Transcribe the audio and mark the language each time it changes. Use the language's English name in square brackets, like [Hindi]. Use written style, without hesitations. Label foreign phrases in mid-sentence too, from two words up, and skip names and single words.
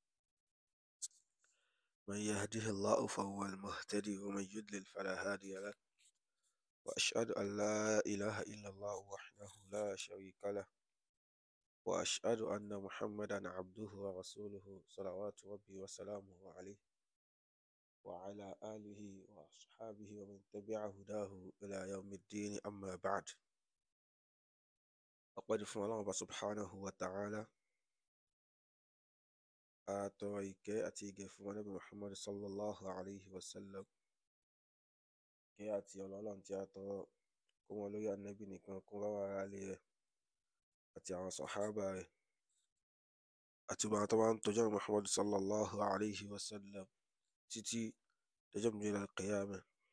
[Arabic] من يهده الله فهو المهتدي ومن يضلل فلا هادي له، وأشهد أن لا إله إلا الله وحده لا شريك له، وأشهد أن محمدا عبده ورسوله صلوات ربي وسلامه عليه وعلى آله وأصحابه ومن تبع هداه إلى يوم الدين. أما بعد، أقول فún الله سبحانه وتعالى [Yoruba] àtọrọ ìkẹ́ àti ìgẹ̀ fún Ànábì Muhammad [Arabic] صلى الله عليه وسلم. [Yoruba] Kí àti Ọlọ́run tí a tọrọ kó wọn lórí Ànábì nìkan, kó bá wa ará ilé rẹ̀ àti àwọn sàhábà rẹ̀ àti gbogbo àwọn tó máa ń tọ́jú Ànábì Muhammad [Arabic] صلى الله عليه وسلم [Yoruba] títí dọjọ́ ìgbéǹde al-qiyamah.